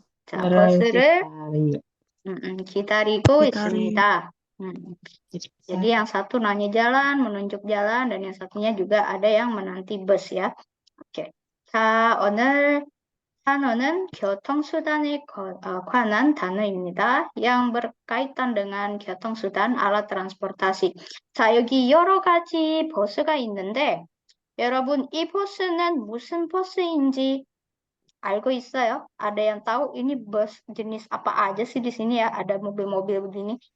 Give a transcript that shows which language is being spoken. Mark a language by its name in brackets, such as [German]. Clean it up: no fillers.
[Korean] 자, 버스를 기다리고 있습니다. [Indonesian] Jadi yang satu nanya jalan, menunjuk jalan, dan yang satunya juga ada yang menanti bus ya. Oke. [Korean] 자, 오늘 단어는 교통수단에 관한 단어입니다. [Indonesian] yang berkaitan dengan 교통수단, alat transportasi. [Korean] 자, 여기 여러 가지 버스가 있는데 여러분 이 버스는 무슨 버스인지 알고 있어요? [Indonesian] Ada yang tahu ini bus jenis apa aja sih di sini ya? Ada mobil-mobil begini.